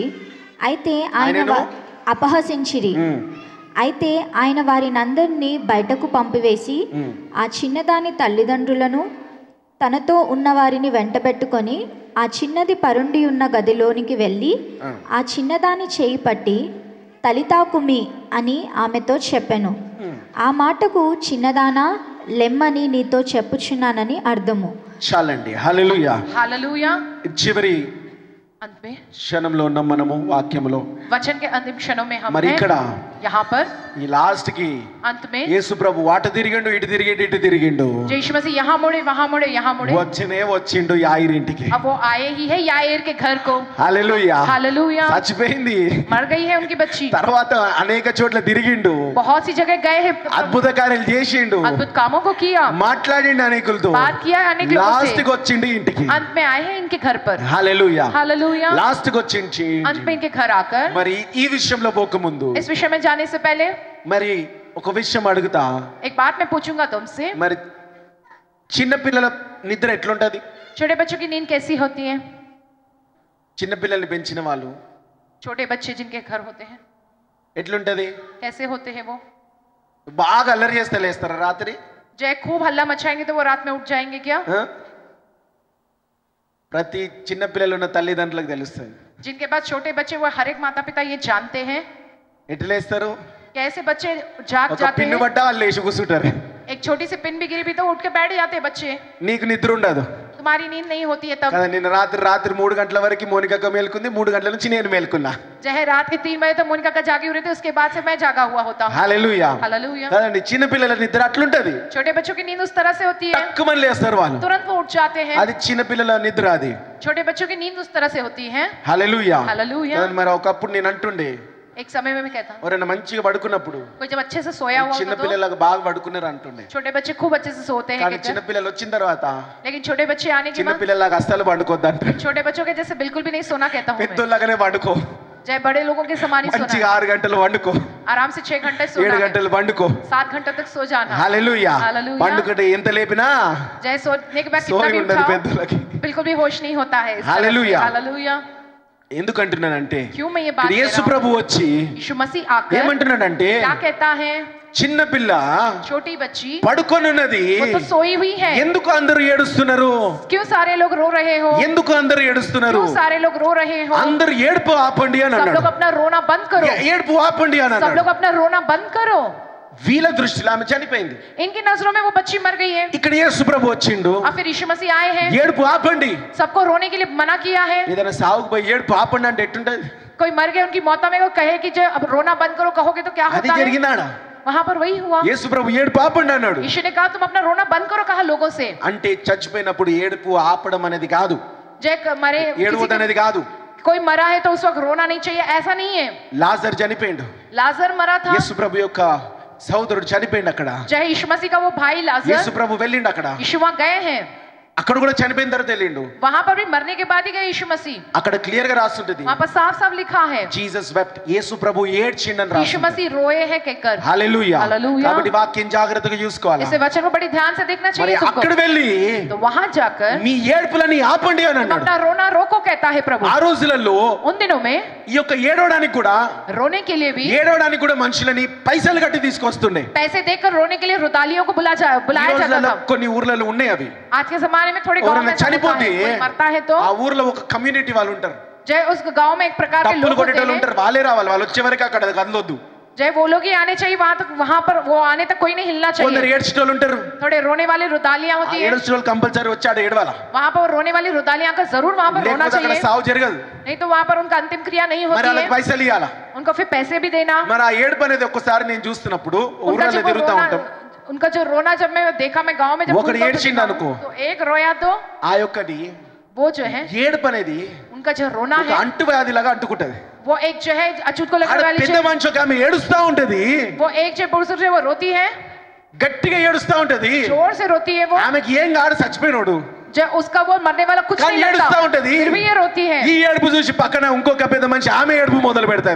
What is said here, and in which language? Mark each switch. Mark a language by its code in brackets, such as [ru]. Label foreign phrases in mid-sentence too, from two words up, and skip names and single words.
[te] అయితే అయితే ఆయన వారినందరినీ బయటకు పంపివేసి ఆ చిన్నదాని తల్లిదండ్రులను తనతో ఉన్నవారిని వెంటబెట్టుకొని ఆ చిన్నది పరుండి ఉన్న గదిలోనికి వెళ్ళి ఆ చిన్నదాని చేయి పట్టి తలితాకుమి అని ఆమెతో చెప్పెను. ఆ మాటకు చిన్నదానా లెమ్మని నీతో చెప్పుచున్నానని అర్థము. చాలండి. హల్లెలూయా, [hi] हालेलुया. [te] చివరి [hi] अंत में [te] క్షణంలో ఉన్న మనము వాక్యములో [hi] वचन के अंतिम क्षणों में हम [te] మరి [hi] हैं. [te] ఇక్కడ [hi] यहाँ पर [te] ఈ లాస్ట్ కి [hi] अंत में [te] యేసు ప్రభు అటు తిరిగిండు, ఇటు తిరిగిండు, ఇటు తిరిగిండు, [hi] यीशु मसीह यहाँ मुड़े वहाँ मुड़े यहाँ मुड़े, [te] వచ్చిండు యాయిర్ ఇంటికి. [hi] अब वो आए ही है याईर के घर को. [te] హల్లెలూయా, [hi] हालेलुया. [te] చచ్చిపోయింది, [hi] मर गई है उनकी बच्ची. [te] తర్వాత అనేక చోట్ల తిరిగిండు, [hi] बहुत सी जगह गए हैं, [te] అద్భుత కార్యాలు చేసిండు, [hi] अद्भुत कामों को किया, [te] మాట్లాడిండు అనేకులతో, [hi] बात किया अनेक लोगों [te] లాస్ట్ [hi] से. [te] కి వచ్చిండు ఇంటికి. [hi] अंत में आए हैं इनके घर पर. [te] హల్లెలూయా, [hi] हालेलुया. [te] లాస్ట్ కి వచ్చిండు. [hi] अंत में इनके घर आकर [te] మరి ఈ విషయంలో పోకముందు [hi] इस विषय में जाने से पहले [te] మరి ఒక విషయం అడుగుతా. [hi] एक बात मैं पूछूंगा तुमसे. [te] మరి చిన్న పిల్లల నిద్ర ఎట్లుంటది? [hi] छोटे बच्चों की नींद कैसी होती है? [te] చిన్న పిల్లల్ని పెంచిన వాళ్ళు [hi] छोटे बच्चे जिनके घर होते हैं [te] ఎట్లుంటది? [hi] कैसे होते हैं वो? [te] బాగా అల్లరి చేస్తే లేస్తారా రాత్రి? [hi] जय खूब हल्ला मचाएंगे तो वो रात में उठ जाएंगे क्या? [te] ఆ? ప్రతి చిన్న పిల్లలు ఉన్న తల్లిదండ్రులకు తెలుస్తుంది. [hi] जिनके पास छोटे बच्चे वो हर एक माता पिता ये जानते हैं. [te] ఎట్లా లేస్తారు? [hi] कैसे बच्चे जाग [te] ఒక [hi] जाते [te] పిన్ను [hi] हैं. [te] పడ్డా వాళ్ళు లేచి కూర్చుంటారు. [hi] एक छोटी सी पिन भी गिरी भी तो उठ के बैठ जाते हैं बच्चे. [te] నీకు నిద్ర ఉండదు [hi] तुम्हारी नींद नहीं होती है तब. [te] కదా. నిన్న రాత్రి 3 గంటల వరకు మోనికక్క మేల్కుంది, 3 గంటల నుంచి నేను మేల్కున్నా. [hi] चाहे रात के 3 बजे तक मोनिका का जागी हुई थी, उसके बाद से मैं जागा हुआ होता हूँ. [te] హల్లెలూయా, [hi] हालेलुया. [te] కదండి. చిన్న పిల్లల నిద్ర అట్లుంటది. [hi] छोटे बच्चों की नींद उस तरह से होती है, [te] తక్కువని లేస్తారు వాళ్ళు. [hi] तुरंत वो उठ जाते हैं. [te] అది చిన్న పిల్లల నిద్ర అది. [hi] छोटे बच्चों की नींद उस तरह से होती है. [te] హల్లెలూయా, [hi] हालेलुया. [te] కదండి. మరి ఒకప్పుడు నేను అంటుండే, [hi] एक समय में मैं कहता हूँ [te] ఎవరైనా మంచిగా పడుకున్నప్పుడు [hi] कोई जब अच्छे से सोया हुआ [te] చిన్న [hi] होता तो [te] పిల్లలకు బాగా పడుకున్నారు అంటుండే. [hi] छोटे बच्चे खूब अच्छे से सोते हैं [te] కానీ [hi] कहकर. [te] చిన్న పిల్లలు వచ్చిన తర్వాత [hi] लेकिन छोटे बच्चे आने के [te] చిన్న [hi] बाद [te] పిల్లలకు అస్సలు పండుకోద్దంట. [hi] छोटे बच्चों के जैसे बिल्कुल भी नहीं सोना कहता हूँ मैं. [te] పెద్దోళ్ళగానే పండుకో, [hi] चाहे बड़े लोगों के समान ही सोना [te] మంచిగా [hi] है. [te] 6 గంటలు పండుకో, [hi] आराम से 6 घंटे [te] 7 [hi] सोना है. [te] గంటలు పండుకో. [hi] 7 घंटों तक सो जाना. [te] హల్లెలూయా, [hi] हालेलुया. [te] పండుకుంటే ఎంత లేపినా [hi] चाहे सोने के बाद कितना [te] సోయి [hi] भी [te] ఉండదు [hi] उठाओ [te] పెద్దలకి. [hi] बिल्कुल भी होश नहीं होता है. हालेलुया. हालेलुया. [te] ఎందుకంటున్నానంటే [hi] क्यों मैं ये बात कह [te] యేసు [hi] रहा हूँ? [te] ప్రభు వచ్చి [hi] यीशु मसीह आकर [te] ఏమంటున్నాడంటే [hi] क्या कहता है? [te] చిన్న పిల్ల [hi] छोटी बच्ची [te] పడుకొనున్నది, [hi] वो तो सोई हुई है. [te] ఎందుకు అందరూ ఏడుస్తున్నారు? [hi] क्यों सारे लोग रो रहे हो? [te] ఎందుకు అందరూ ఏడుస్తున్నారు? [hi] क्यों सारे लोग रो रहे हो? [te] అందరూ ఏడుపు ఆపండి అని [hi] सब [te] అన్నాడు. [hi] लोग अपना रोना बंद करो. [te] ఏడుపు ఆపండి అని [hi] सब [te] అన్నాడు. [hi] लोग अपना रोना बंद करो. [te] వీళ్ళ దృష్టిలో ఆమె చనిపోయింది. [hi] इनकी नजरों में वो बच्ची मर गई है. [te] ఇక్కడ యేసు ప్రభు వచ్చిండు, [hi] और फिर यीशु मसीह आए हैं, [te] ఏడుపు ఆపండి. [hi] सबको रोने के लिए मना किया है. [te] ఏదైనా సాగుకు పోయి ఏడుపు ఆపండి అంటే ఎట్టుంటది? [hi] कोई मर गए उनकी मौत में वो कहे कि जो अब रोना बंद करो कहोगे तो क्या [te] అది [hi] होता है? [te] జరిగిందాడా? [hi] वहां पर वही हुआ. [te] యేసు ప్రభు ఏడుపు ఆపండి అన్నాడు. [hi] यीशु ने कहा तुम अपना रोना बंद करो, कहा लोगों से. [te] అంటే చచ్చిపోయినప్పుడు ఏడుపు ఆపడం అనేది కాదు, [hi] जय मरे [te] ఏడువద్దు అనేది కాదు. [hi] कोई मरा है तो उस वक्त रोना नहीं चाहिए, ऐसा नहीं है. [te] లాజర్ చనిపోయిండు, [hi] लाजर मरा था. [te] యేసు ప్రభు యొక్క సహోదరుడు చనిపోయిండు అక్కడ. [hi] जय यीशु मसीह का वो भाई [te] యేసు [hi] लाजर, [te] ప్రభు వెళ్ళిండు అక్కడ. [hi] यीशु वहां गए हैं. [te] అక్కడ కూడా చనిపోయిన తర్వాత వెళ్ళిండు. [hi] वहां पर भी मरने के बाद ही गए यीशु मसीह. [te] అక్కడ క్లియర్ గా రాస్తుంటది, [hi] वहां पर साफ साफ लिखा है [en] Jesus wept, [te] యేసు ప్రభు ఏడ్చిండని [hi] यीशु [te] రాస్తుంది. [hi] मसीह रोए हैं कहकर. [te] హల్లెలూయా. [hi] हालेलुया. [te] కాబట్టి వాక్యం జాగ్రత్తగా చూసుకోవాలి. [hi] इसे वचन को बड़ी ध्यान से देखना [te] మరి [hi] चाहिए [te] అక్కడ [hi] तुमको. [te] వెళ్ళి [hi] तो वहां जाकर [te] మీ ఏడ్పులని ఆపండి అని [hi] तुम [te] అన్నాడు. [hi] अपना रोना रोको कहता है प्रभु. [te] ఆ రోజులలో [hi] उन दिनों में [te] ఈ యొక్క ఏడవడానికి కూడా [hi] रोने के लिए भी [te] మనుషులని పైసలు కట్టి తీసుకొస్తుండే. [hi] पैसे देकर रोने के लिए रुदालियों को बुलाया जाता था. [te] కొన్ని ఊర్లలో ఉన్నాయి అవి. [hi] आज के जमाने में थोड़े गांव में [te] చనిపోతే [hi] कोई मरता है तो [te] ఆ ఊర్లో ఒక కమ్యూనిటీ వాళ్ళు ఉంటారు, [hi] जय उस गांव में एक प्रकार के [te] డప్పులు [hi] लोग होते [te] కొట్టేటోళ్ళు [hi] हैं. [te] ఉంటారు, వాళ్ళే రావాలి, వాళ్ళు వచ్చే వరకు అక్కడ కదలొద్దు. [hi] जय वो लोग ही आने चाहिए वहां तक, वहां पर वो आने तक कोई नहीं हिलना [te] కొందరు [hi] चाहिए. [te] ఏడ్చేటోళ్ళు ఉంటారు, [hi] थोड़े रोने वाली रुदालियां [te] ఆ [hi] होती है, [te] ఏడ్చేటోళ్ళు కంపల్సరీ వచ్చాడు ఏడవాల, [hi] वहां पर रोने वाली रुदालियां का जरूर वहां पर रोना [te] లేకపోతే అక్కడ [hi] चाहिए. [te] సావు జరగదు. [hi] नहीं तो वहां पर उनका अंतिम क्रिया नहीं [te] మరి [hi] होती [te] వాళ్ళకి [hi] है. [te] పైసలు ఇవ్వాలా. [hi] उनको फिर पैसे भी देना. [te] మరి ఆ ఏడుపు అనేది ఒక్కసారి నేను చూస్తున్నప్పుడు [hi] उनका [te] ఊర్లలో [hi] जब वो [te] తిరుగుతా [hi] रोना, [te] ఉంటాం. [hi] उनका जो रोना जब मैं देखा, मैं गांव में जब [te] ఒకడు [hi] घूमता तो [te] ఏడ్చిండు [hi] देखा, [te] అనుకో. [hi] तो एक रोया तो [te] ఆ యొక్కటి [hi] वो जो है [te] ఏడుపు అనేది [hi] उनका जो रोना [te] ఒక [hi] है [te] అంటువ్యాధి లాగా అంటుకుంటది. [hi] वो एक जो है अछूत को [te] ఆడ [hi] लगने वाली [te] పెద్ద [hi] जो- [te] మనిషి ఒక ఆమె ఏడుస్తా ఉంటది, [hi] वो एक जो पुरुष है वो रोती है, [te] గట్టిగా ఏడుస్తా ఉంటది. [hi] जोर से रोती है वो. [te] ఆమెకి ఏం కాదు, చచ్చిపోయినోడు, [hi] जो उसका वो मरने वाला कुछ [te] కానీ [hi] नहीं [te] ఏడుస్తా [hi] लगता, [te] ఉంటది. [hi] फिर भी ये रोती है. [te] ఈ ఏడుపు చూసి పక్కన ఇంకొక పెద్ద మనిషి ఆమె ఏడుపు మొదలు పెడతారు.